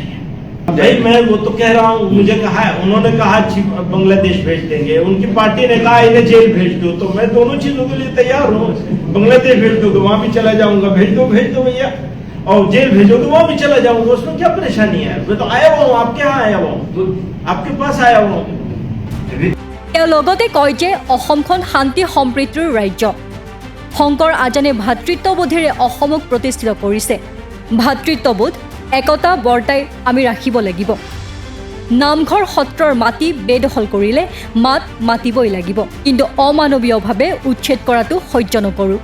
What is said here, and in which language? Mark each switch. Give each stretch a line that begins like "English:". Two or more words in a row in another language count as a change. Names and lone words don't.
Hindi: भाई मैं वो तो कह रहा हूँ, मुझे कहा है, उन्होंने कहा बांग्लादेश भेज देंगे, उनकी पार्टी ने कहा इन्हें जेल भेज दो, तो मैं दोनों चीजों के लिए तैयार हूँ। बांग्लादेश भेज दो तो वहां भी चला जाऊंगा, भेज दो भैया, और जेल भेजो तो वहां भी चला जाऊंगा, उसमें क्या परेशानी है? मैं तो आया हुआ हूँ, आपके यहाँ आया हुआ हूँ, आपके पास आया हुआ हूँ।
Assamese: তেওঁ লগতে কয় যে অসমখন শান্তি সম্প্ৰীতিৰ ৰাজ্য। শংকৰ আজানে ভাতৃত্ববোধেৰে অসমক প্ৰতিষ্ঠিত কৰিছে। ভাতৃত্ববোধ, একতা বৰ্তাই আমি ৰাখিব লাগিব। নামঘৰ সত্ৰৰ মাটি বেদখল কৰিলে মাত মাতিবই লাগিব, কিন্তু অমানৱীয়ভাৱে উচ্ছেদ কৰাটো সহ্য নকৰোঁ।